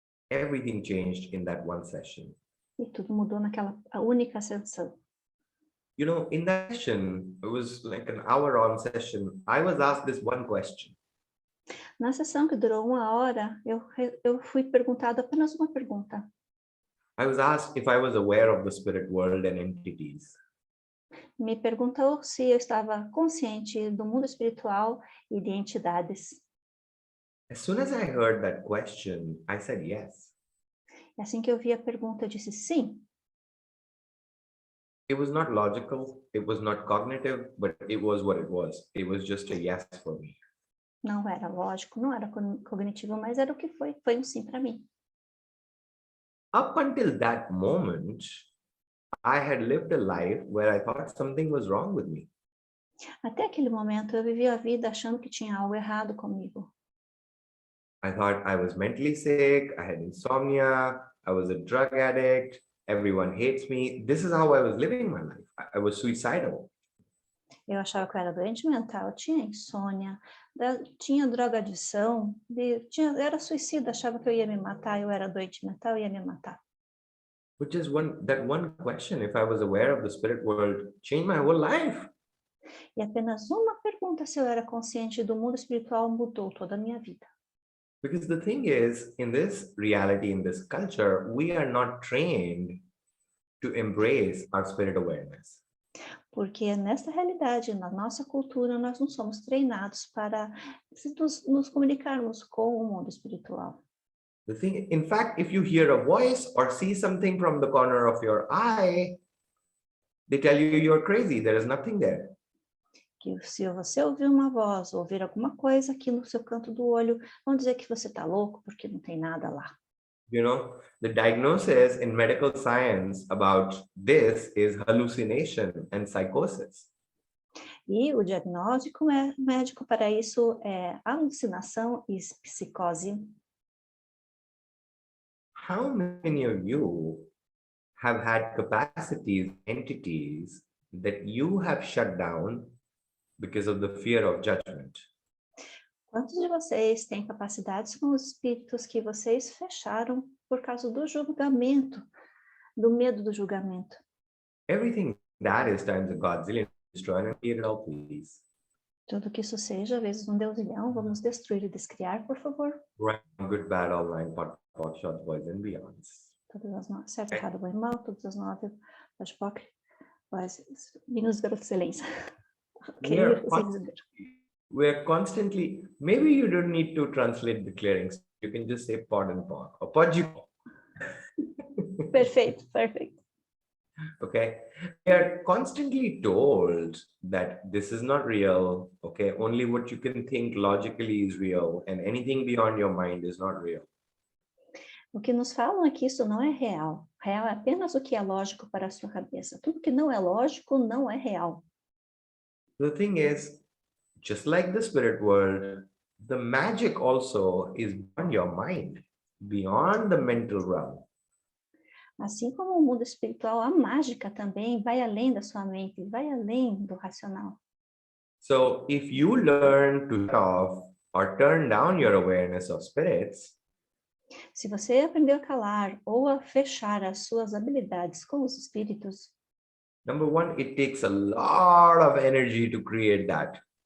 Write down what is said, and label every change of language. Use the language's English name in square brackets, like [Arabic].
[English] Everything changed in that one session. [Portuguese] e tudo mudou naquela única sessão. [English] You know, in that session, it was like an hour-long session. I was asked this one question. [Portuguese] Na sessão que durou 1 hora, eu fui perguntado apenas uma pergunta. [English] I was asked if I was aware of the spirit world and entities. [Portuguese] Me perguntou se eu estava consciente do mundo espiritual e de entidades. [English] As soon as I heard that question, I said yes. [Portuguese] E assim que eu vi a pergunta, eu disse sim. [English] It was not logical, it was not cognitive, but it was what it was. It was just a yes for me. [Portuguese] Não era lógico, não era cognitivo, mas era o que foi. Foi um sim para mim. [English] Up until that moment, I had lived a life where I thought something was wrong with me. [Portuguese] Até aquele momento, eu vivia a vida achando que tinha algo errado comigo. [English] I thought I was mentally sick, I had insomnia, I was a drug addict, everyone hates me. This is how I was living my life. I was suicidal. [Portuguese] Eu achava que eu era doente mental, tinha insônia, tinha drogadição, era suicida, achava que eu ia me matar, eu era doente mental, eu ia me matar. [English] But just that one question, if I was aware of the spirit world, changed my whole life. [Portuguese] E apenas uma pergunta se eu era consciente do mundo espiritual mudou toda a minha vida. [English] Because the thing is, in this reality, in this culture, we are not trained to embrace our spirit awareness. [Portuguese] Porque nessa realidade, na nossa cultura, nós não somos treinados para nos comunicarmos com o mundo espiritual. [English] The thing, in fact, if you hear a voice or see something from the corner of your eye, they tell you you're crazy. There is nothing there. [Portuguese] Que se você ouvir uma voz, ouvir alguma coisa aqui no seu canto do olho, vão dizer que você está louco porque não tem nada lá. [English] You know, the diagnosis in medical science about this is hallucination and psychosis. [Portuguese] E o diagnóstico médico para isso é alucinação e psicose. [English] How many of you have had capacities, entities that you have shut down because of the fear of judgment? [Portuguese] Quantos de vocês têm capacidades com os espíritos que vocês fecharam por causa do julgamento, do medo do julgamento? [English] Everything that is times a godzillion, destroy and create it all, please. [Portuguese] Tudo que isso seja, vezes um deusilhão, vamos destruir e descriar, por favor. [English] Right, good, bad, online, pot, shots, boys and beyonds. [Portuguese] Todas as 9, certo, errado, bom e mal, todas as 9, pode POC, vinhos de excelência. [English] Ok, we're constantly, maybe you don't need to translate the clearings. You can just say pod and pod or pod. [Portuguese] Perfeito, perfeito. [English] Okay, we are constantly told that this is not real. Okay, only what you can think logically is real, and anything beyond your mind is not real. [Portuguese] O que nos falam é que isso não é real. Real é apenas o que é lógico para a sua cabeça. Tudo que não é lógico não é real. [English] The thing is, just like the spirit world, the magic also is beyond your mind, beyond the mental realm. [Portuguese] Assim como o mundo espiritual, a mágica também vai além da sua mente, vai além do racional. [English] So if you learn to shut off or turn down your awareness of spirits, [Portuguese] se você aprendeu a calar ou a fechar as suas habilidades com os espíritos, [English] number one, it takes a lot of energy to create that.